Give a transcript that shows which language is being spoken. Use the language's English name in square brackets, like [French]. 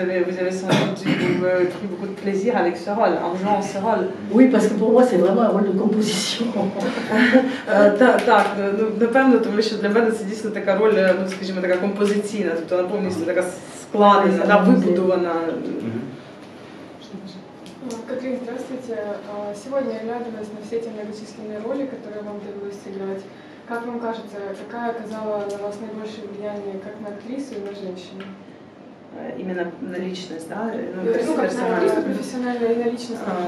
[French] Vous avez sans doute pris beaucoup de plaisir avec ce rôle, en jouant ce rôle. Oui, parce que pour moi, c'est vraiment un rôle de composition. [Ukrainian] Так, напевно, тому що для мене це дійсно така роль, скажімо, така композиційна, тобто вона повністю така складена, вибудована. [Russian] Катрин, здравствуйте. Сегодня, оглядываясь на все те многочисленные роли, которые вам довелось сыграть, как вам кажется, какая оказала на вас наибольшее влияние как на актрису и на женщину? Именно на личность, да? Ну, как на актрису профессиональную и на личность.